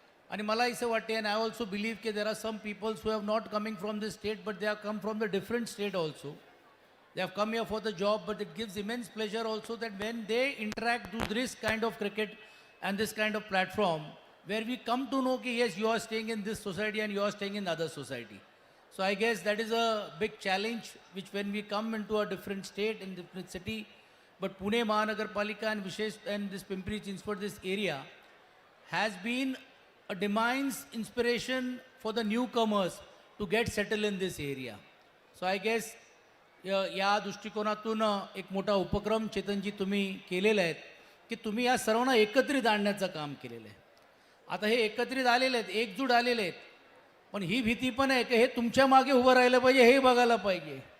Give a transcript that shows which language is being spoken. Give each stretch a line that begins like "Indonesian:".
Marathi: आणि मला असं वाटते,
English: And I also believe की there are some peoples who have not coming from this state but they have come from the different state also. They have come here for the job, but it gives immense pleasure also that when they interact to this kind of cricket and this kind of platform where we come to know कि yes, you are staying in this society and you are staying in other society. So I guess that is a big challenge which when we come into a different state, in different city, but Pune Mahanagarpalika and Vishesh and this Pimpri Chinchwad, this area has been a demands inspiration for the newcomers to get settled in this area. So I guess
Marathi: या दृष्टिकोनातून एक मोठा उपक्रम चेतनजी तुम्ही केलेला आहे की तुम्ही या सर्वांना एकत्रित आणण्याचं काम केलेलं आहे. आता हे एकत्रित आलेले आहेत, एकजूट आलेले आहेत, पण ही भीती पण आहे की हे तुमच्या मागे उभं राहिलं पाहिजे, हे बघायला पाहिजे.